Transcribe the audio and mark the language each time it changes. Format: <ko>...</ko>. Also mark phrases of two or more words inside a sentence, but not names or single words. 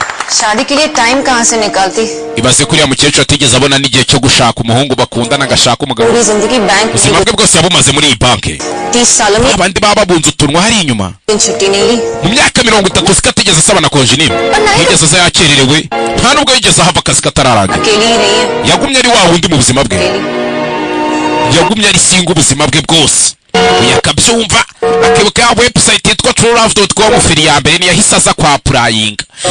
<hi>शादी के लिए टाइम कहां से निकालती?</hi> <rw>ibaze kuriya mukecuru atigeze abona n'igihe cyo gushaka umuhungu bakundana agashaka umugabo.</rw> <hi>पूरी जिंदगी बैंक</hi> <rw>ubuzima bwe bwose yabumaze muri iyi banki.</rw> <hi>30 सालों में</hi> <rw>abandi baba babunze utunwa hari inyuma.</rw> <hi>छुट्टी नहीं ली.</hi> <rw>mu myaka 30 sikatigeze asaba na konji nimwe. yigeze aza yakererewe nta nubwo yigeze ahava akazi katararangira.</rw> <hi>अकेली ही रही है.</hi> <rw>yagumye ari wa wundi mu buzima bwe. yagumye ari single ubuzima bwe bwose. yakabyumva akibuka ya website yitwa truelove.com feri ya mbere niyahise aza kwa purayinga.</rw>